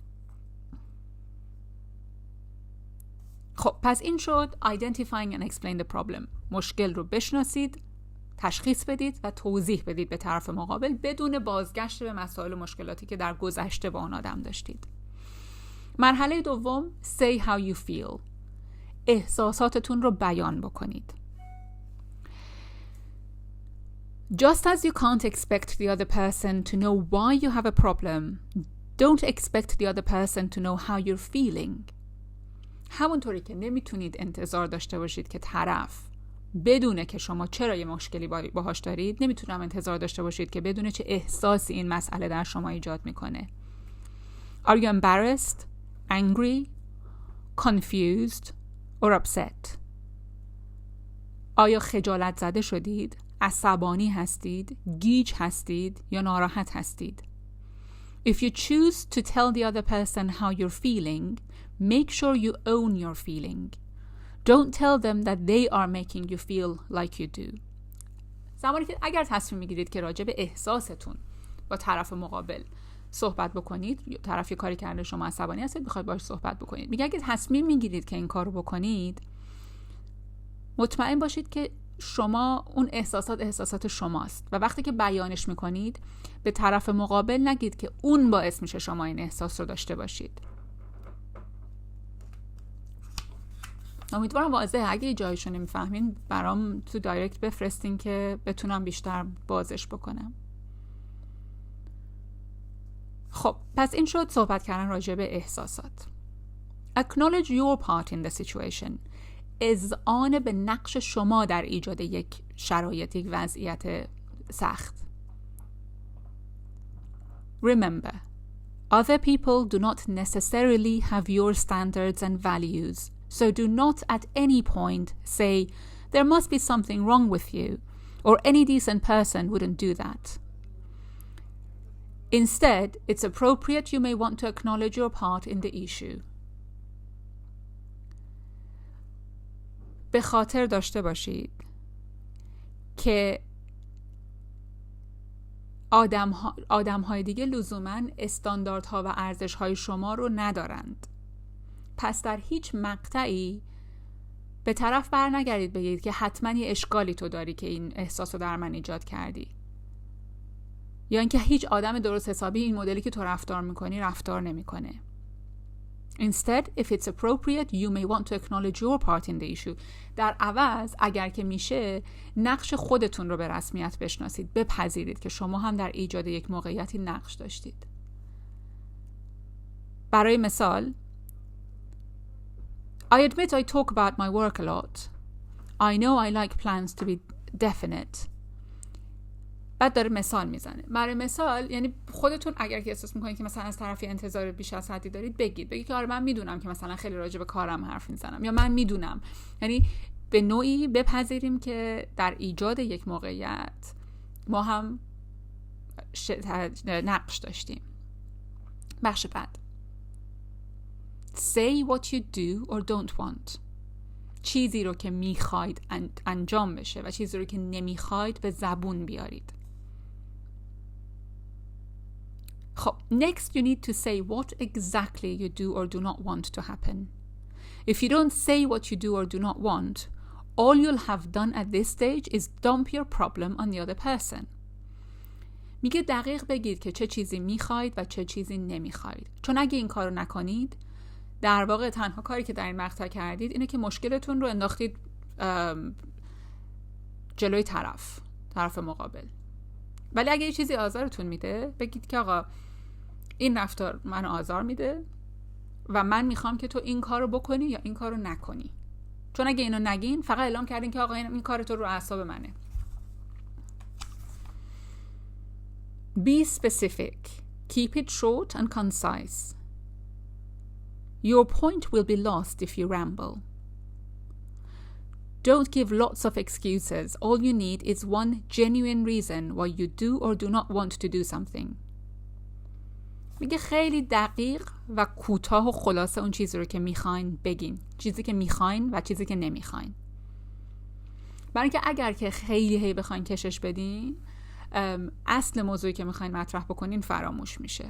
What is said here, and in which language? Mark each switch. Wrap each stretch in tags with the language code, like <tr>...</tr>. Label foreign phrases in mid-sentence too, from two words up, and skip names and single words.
<fa>خب پس این شد</fa> <en>identifying and explain the problem.</en> <fa>مشکل رو بشناسید، تشخیص بدید و توضیح بدید به طرف مقابل بدون بازگشت به مسائل و مشکلاتی که در گذشته با اون آدم داشتید. مرحله دوم</fa> <en>say how you feel.</en> <fa>احساساتتون رو بیان بکنید.</fa> <en>Just as you can't expect the other person to know why you have a problem, don't expect the other person to know how you're feeling.</en> <fa>همونطوری که نمیتونید انتظار داشته باشید که طرف بدونه که شما چرا یه مشکلی باهاش دارید، نمیتونم انتظار داشته باشید که بدونه چه احساسی این مسئله در شما ایجاد میکنه.</fa> <en>Are you embarrassed, angry, confused or upset?</en> <fa>آیا خجالت زده شدید؟ عصبانی هستید؟ گیج هستید؟ یا ناراحت هستید؟</fa> <en>If you choose to tell the other person how you're feeling, make sure you own your feeling. Don't tell them that they are making you feel like you do.</en> <fa>زمانی که اگر تصمیم میگیرید که راجع به احساستون با طرف مقابل صحبت بکنید، طرف یه کاری کرده شما عصبانی هستید میخواید باهاش صحبت بکنید، میگه اگه تصمیم میگیرید که این کارو بکنید مطمئن باشید که شما اون احساسات شماست و وقتی که بیانش میکنید به طرف مقابل نگید که اون باعث میشه شما این احساس رو داشته باشید. امیدوارم واضحه. اگه یه جایشو نمیفهمین برام تو دایرکت بفرستین که بتونم بیشتر بازش بکنم. خب پس این شد صحبت کردن راجع به احساسات.</fa> <en>Acknowledge your part in the situation.</en> <fa>اذعان به نقش شما در ایجاد یک شرایط، یک وضعیت سخت.</fa> <en>Remember, other people do not necessarily have your standards and values. So do not at any point say, there must be something wrong with you, or any decent person wouldn't do that. Instead, it's appropriate you may want to acknowledge your part in the issue.</en> <fa>به خاطر داشته باشید که آدم‌های دیگه لزوماً استانداردها و ارزش‌های شما رو ندارند. پس در هیچ مقطعی به طرف بر نگردید بگید که حتما یه اشکالی تو داری که این احساس رو در من ایجاد کردی، یا اینکه هیچ آدم درست حسابی این مدلی که تو رفتار میکنی رفتار نمیکنه.</fa> <en>Instead, if it's appropriate, you may want to acknowledge your part in the issue.</en> <fa>در عوض اگر که میشه نقش خودتون رو به رسمیت بشناسید، بپذیرید که شما هم در ایجاد یک موقعیتی نقش داشتید. برای مثال</fa> <en>I admit I talk about my work a lot. I know I like plans to be definite.</en> <fa>بعد داره مثال میزنه. برای مثال یعنی خودتون اگر که احساس میکنید که مثلا از طرفی انتظار بیش از حدی دارید بگید که آره من میدونم که مثلا خیلی راجع به کارم حرف میزنم، یا من میدونم. یعنی به نوعی بپذیریم که در ایجاد یک موقعیت ما هم نقش داشتیم. بخش بعد.</fa> <en>Say what you do or don't want.</en> <fa>چیزی رو که میخواید انجام بشه و چیزی رو که نمیخواید به زبون بیارید.</fa> <en>خب next you need to say what exactly you do or do not want to happen. If you don't say what you do or do not want, all you'll have done at this stage is dump your problem on the other person.</en> <fa>میگه دقیق بگید که چه چیزی میخواید و چه چیزی نمیخواید. چون اگه این کارو نکنید، در واقع تنها کاری که در این مقطع کردید اینه که مشکلتون رو انداختید جلوی طرف مقابل. ولی اگه یه چیزی آزارتون میده، بگید که آقا این رفتار من آزار میده و من میخوام که تو این کارو بکنی یا این کارو نکنی. چون اگه اینو نگین، فقط اعلام کردین که آقا این کار تو رو اعصاب منه.</fa> <en>Be specific. Keep it short and concise. Your point will be lost if you ramble. Don't give lots of excuses. All you need is one genuine reason why you do or do not want to do something.</en> <fa>میگه خیلی دقیق و کوتاه و خلاصه اون چیزی رو که میخواین بگین. چیزی که میخواین و چیزی که نمیخواین. برای اینکه اگر که خیلی بخواین کشش بدین، اصل موضوعی که میخواین مطرح بکنین فراموش میشه.</fa>